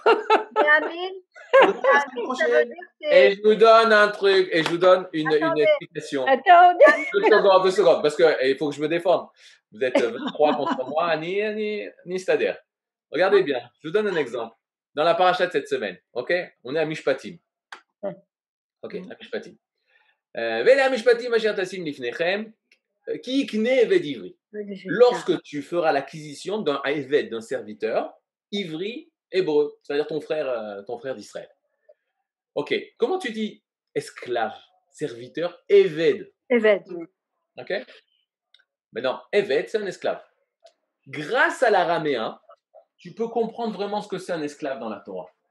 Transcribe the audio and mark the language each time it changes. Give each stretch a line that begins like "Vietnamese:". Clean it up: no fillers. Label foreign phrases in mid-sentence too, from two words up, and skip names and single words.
French: Et je vous donne un truc, et je vous donne une explication. attends, 2 secondes, parce qu'il faut que je me défende. Vous êtes 23 contre moi, ni Stader. Regardez bien, je vous donne un exemple. Dans la paracha de cette semaine, ok? On est à Mishpatim. Ok, à Mishpatim.
Hebrew: ואלה משפטים אשר תשים לפניהם, כי תקנה עבד עברי.
French: Lorsque tu feras l'acquisition d'un eved, d'un serviteur, ivri, hébreu, c'est-à-dire ton frère d'Israël. Ok, comment tu dis esclave, serviteur, eved? Eved. Ok? Mais non, eved, c'est un esclave. Grâce à l'araméen, tu peux comprendre vraiment ce que c'est un esclave dans la Torah.